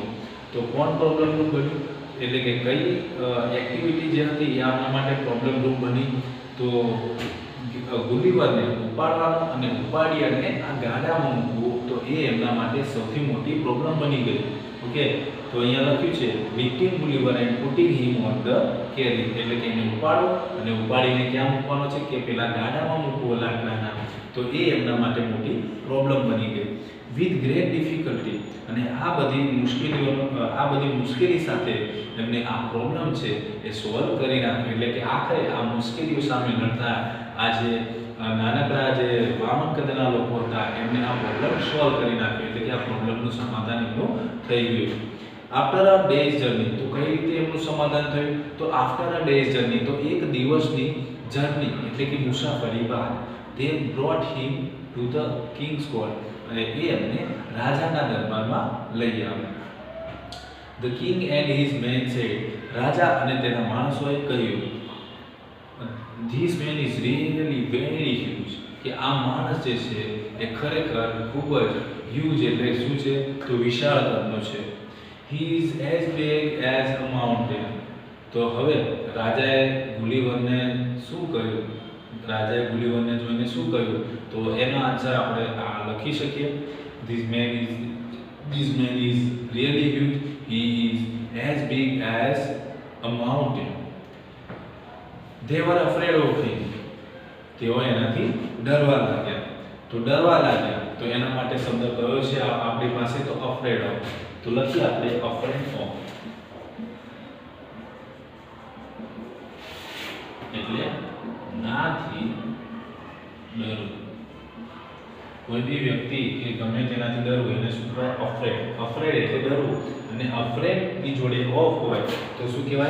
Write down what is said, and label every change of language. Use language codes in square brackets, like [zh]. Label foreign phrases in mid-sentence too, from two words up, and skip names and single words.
[gu] તો કોણ પ્રોબ્લેમનું બન્યું? એટલે કે કઈ એક્ટિવિટી જે હતી એ આપણા માટે પ્રોબ્લેમરૂપ બની? તો ગુલિવરને ઉપાડવાનું અને ઉપાડી અને આ ગાડામાં મૂકવું, તો એ એમના માટે સૌથી મોટી પ્રોબ્લેમ બની ગઈ. ઓકે, તો અહીંયા લખ્યું છે [en] lifting Gulliver and putting him on the carriage, [gu] એટલે કે એને ઉપાડો અને ઉપાડીને ક્યાં મૂકવાનો છે કે પેલા ગાડામાં મૂકવો લાકડાના. તો એ એમના માટે મોટી પ્રોબ્લેમ બની ગઈ. [en] with great difficulty, [gu] અને આ બધી મુશ્કેલી સાથે એમને આ પ્રોબ્લેમ છે એ સોલ્વ કરી નાખ્યો. એટલે કે આખરે આ મુશ્કેલીઓ સામે લડતા આ જે નાનકડા જે વામન કદના લોકો હતા એમને આ પ્રોબ્લેમ સોલ્વ કરી નાખ્યો. એટલે કે આ પ્રોબ્લેમનું સમાધાન એમનું થઈ ગયું. [en] after a day's journey, [gu] તો કઈ રીતે એમનું સમાધાન થયું? [en] તો after a day's journey, [gu] તો એક દિવસની જર્ની એટલે કે મુસાફરી બાદ [en] they brought him to the king's court, [gu] અને એ એમને રાજાના દરબારમાં લઈ આવ્યા. [en] The king and his men said, [gu] રાજા અને તેના માણસોએ કહ્યું, [en] this man is really very huge, [gu] કે આ માણસ જે છે એ ખરેખર ખૂબ જ huge એટલે શું છે તો વિશાળ કદનો છે. [en] He is as big as a mountain. [gu] તો હવે રાજાએ ગુલીવરને શું કહ્યું? રાજાએ ગુલીવરને જોઈને શું કહ્યું? તો એનો આન્સર આપણે આ લખી શકીએ. [en] This man is really huge. He is as big as a mountain. They were afraid of him. [gu] તેઓ એનાથી ડરવા લાગ્યા. તો ડરવા લાગ્યા તો એના માટે શબ્દ કયો છે આપણી પાસે? [en] તો afraid of. [gu] તો લખીએ આપણે [en] afraid of, [gu] એટલે નાથી ડરવું. કોઈ બી વ્યક્તિ કે ગમે તેનાથી ડરવું એને શું કહેવાય? અફ્રેડ. અફ્રેડ એટલે ડરવું, અને અફ્રેડ ની જોડે ઓફ હોય તો શું કહેવાય?